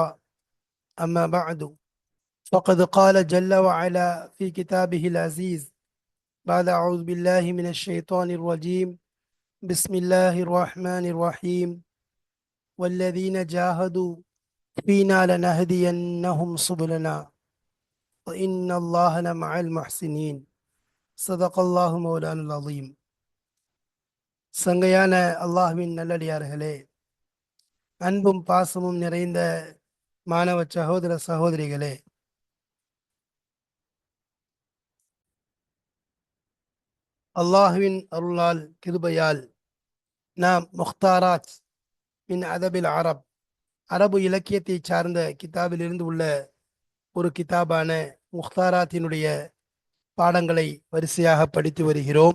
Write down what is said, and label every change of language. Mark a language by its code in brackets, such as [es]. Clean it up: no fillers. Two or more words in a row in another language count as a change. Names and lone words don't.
[ar] أما بعد، فقد قال جل وعلا في كتابه العزيز بعد أعوذ بالله من الشيطان الرجيم. بسم الله الرحمن الرحيم. والذين جاهدوا فينا لنهدينهم سبلنا وإن الله لمع المحسنين. صدق الله مولانا العظيم. [ta] சங்கையான அல்லாஹ்வின் நல்லடியார்களே, அன்பும் பாசமும் நிறைந்த மாணவ சகோதர சகோதரிகளே, அல்லாஹ்வின் அருளால் கிருபையால் நாம் முக்தாராத் மின் அதபில் அரபு இலக்கியத்தை சார்ந்த கிதாபிலிருந்து உள்ள ஒரு கிதாபான முக்தாராத்தினுடைய பாடங்களை வரிசையாக படித்து வருகிறோம்.